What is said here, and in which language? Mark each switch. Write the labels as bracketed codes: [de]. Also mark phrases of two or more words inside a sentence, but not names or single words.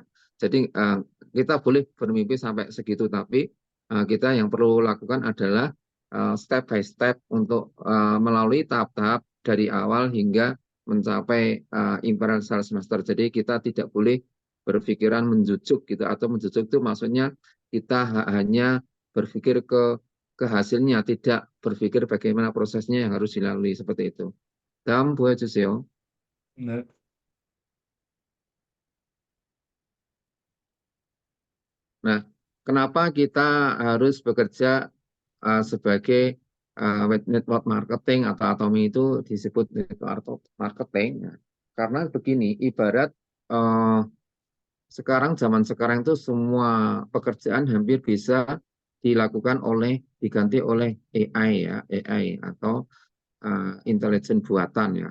[id] Jadi kita boleh bermimpi sampai segitu, tapi kita yang perlu lakukan adalah [en] step by step [id] untuk melalui tahap-tahap dari awal hingga mencapai [en] imperial sales master. [id] Jadi kita tidak boleh berpikiran menjujuk gitu, atau menjujuk itu maksudnya kita hanya berpikir ke hasilnya, tidak berpikir bagaimana prosesnya yang harus dilalui seperti itu. [ko] 다음 보여주세요. 네. [id] Nah, kenapa kita harus bekerja sebagai [en] network marketing [id] atau Atomi itu disebut [en] network marketing? [id] Nah, karena begini, ibarat eh, zaman sekarang itu semua pekerjaan hampir bisa dilakukan diganti oleh AI ya, AI atau intelijen buatan ya.